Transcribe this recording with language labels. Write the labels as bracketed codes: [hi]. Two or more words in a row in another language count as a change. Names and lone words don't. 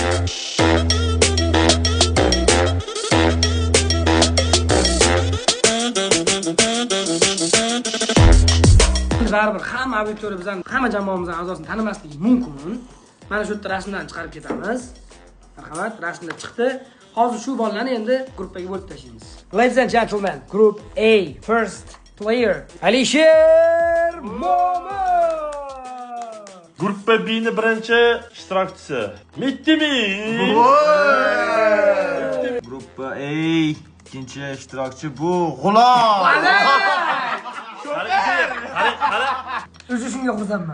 [uz] Baribir hamma auditoriya bizdan, hamma jamoamizdan a'zosini tanimasligi mumkin. Mana shu yerda rasmdan chiqarib ketamiz. Marhamat, rasmlar chiqdi. Hozir shu bolalarni endi gruppaga bo'lib tashlaymiz. [en] Ladies and gentlemen, group A, first player Alisher Momo. [uz] Gruppa B'ni birinchi ishtirokchisi Mittimi. Gruppa A ikkinchi ishtirokchi bu G'ulom. O'zi shunga xursandman.